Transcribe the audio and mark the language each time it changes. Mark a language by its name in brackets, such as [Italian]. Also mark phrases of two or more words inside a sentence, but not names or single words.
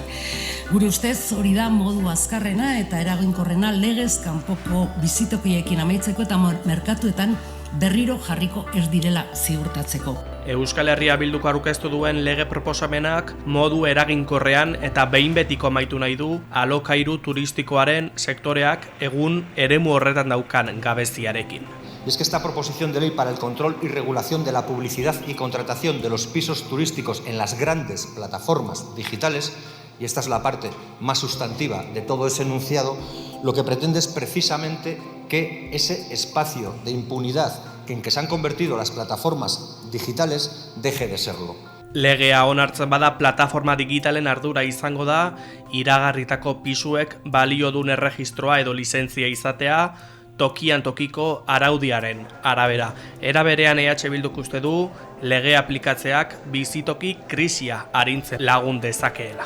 [Basque] Gure ustez hori da modu azkarrena eta eraginkorrena legez kanpoko bizitokiekin amaitzeko eta merkatuetan berriro jarriko ez direla ziurtatzeko. Euskal Herria Bilduk aurkeztu duen lege proposamenak modu eraginkorrean eta behin betiko amaitu nahi du alokairu turistikoaren sektoreak egun eremu horretan daukan gabeziarekin. [Spanish] Y es que esta proposición de ley para el control y regulación de la publicidad y contratación de los pisos turísticos en las grandes plataformas digitales, y esta es la parte más sustantiva de todo ese enunciado, lo que pretende es precisamente que ese espacio de impunidad en que se han convertido las plataformas digitales deje de serlo. [Basque] Legea onartzen bada plataforma digitalen ardura izango da, iragarritako pisuek baliodun erregistroa edo lizentzia izatea, tokian tokiko araudiaren arabera. Era berean EH Bilduk uste du lege aplikatzeak bizitoki krisia arintzen lagun dezakeela.